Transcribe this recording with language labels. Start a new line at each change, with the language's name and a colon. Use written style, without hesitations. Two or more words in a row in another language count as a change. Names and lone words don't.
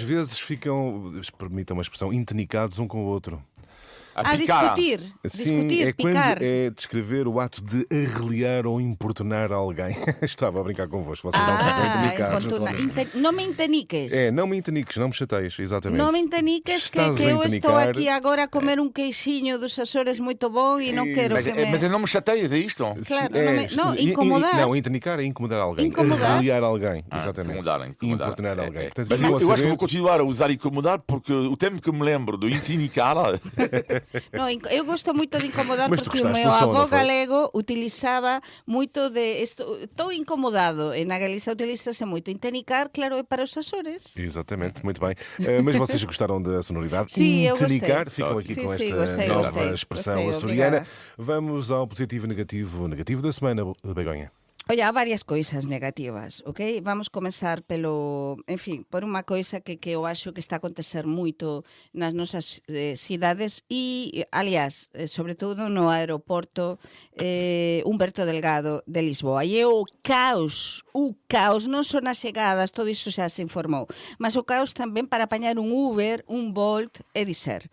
Portuguese: vezes ficam, permitam uma expressão, intenicados um com o outro. Discutir. Sim, Discutir, é picar. quando é descrever o ato de arreliar ou importunar alguém. Estava a brincar convosco, vocês não ficam intenicados. naturalmente. Não me inteniques. Não me inteniques, não me chateies, exatamente.
Galician: Non me inteniques que
Portuguese: Estás a eu estou intenicar.
Galician: aquí agora a comer un queixinho dos Açores moito bon e non quero que me...
Portuguese: Mas eu não me chateias, é isto? Claro, não, incomodar. Não, intenicar é incomodar alguém. Incomodar. Arreliar alguém, exatamente. Incomodar. Importunar alguém. Portanto, Mas ficam a eu acho que saber- vou continuar a usar incomodar porque o tempo que me lembro do intenicar.
Galician: No, eu gosto moito de incomodar
Portuguese: Mas tu
Galician: porque o
Portuguese: gostaste
Galician: meu
Portuguese: do som,
Galician: avó non foi? galego utilizaba moito de...
Portuguese: Estou incomodado.
Galician: E na Galiza utilizase moito.
Portuguese: Intenicar, claro, é para os Açores. Exatamente, muito bem. Mas vocês gostaram da sonoridade? Sim, eu gostei. Intenicar, ficam aqui Sim, com sim, esta gostei, nova gostei. expressão Gostei, açoriana. obrigada. Vamos ao positivo e negativo. Negativo da semana, Begonha.
Galician: Oye, há varias coisas negativas, ok? Vamos comenzar por unha coisa que eu acho que está a acontecer moito nas nosas cidades e, aliás, sobre todo no aeroporto Humberto Delgado de Lisboa. E é o caos, non son as chegadas, todo iso xa se informou, mas o caos tamén para apañar un Uber, un Bolt e dizer.